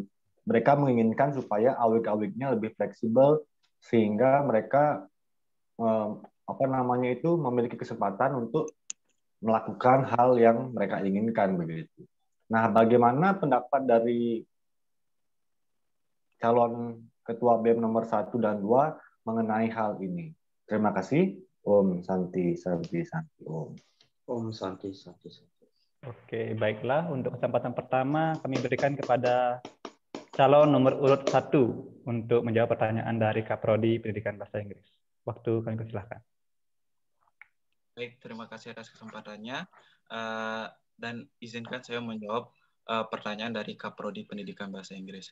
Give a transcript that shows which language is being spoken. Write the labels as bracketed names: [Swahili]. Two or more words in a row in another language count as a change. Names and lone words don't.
[Indonesian] Mereka menginginkan supaya awik-awiknya lebih fleksibel sehingga mereka memiliki kesempatan untuk melakukan hal yang mereka inginkan begitu. Nah, bagaimana pendapat dari calon ketua BEM nomor 1 dan 2 mengenai hal ini? Terima kasih. [Sanskrit] Om Santi Santi Santi Om. Om Santi Santi Santi. [Indonesian] Oke, baiklah. Untuk kesempatan pertama kami berikan kepada calon nomor urut 1 untuk menjawab pertanyaan dari Kaprodi Pendidikan Bahasa Inggris. Waktu kami persilahkan. Baik, terima kasih atas kesempatannya. Dan izinkan saya menjawab pertanyaan dari Kaprodi Pendidikan Bahasa Inggris.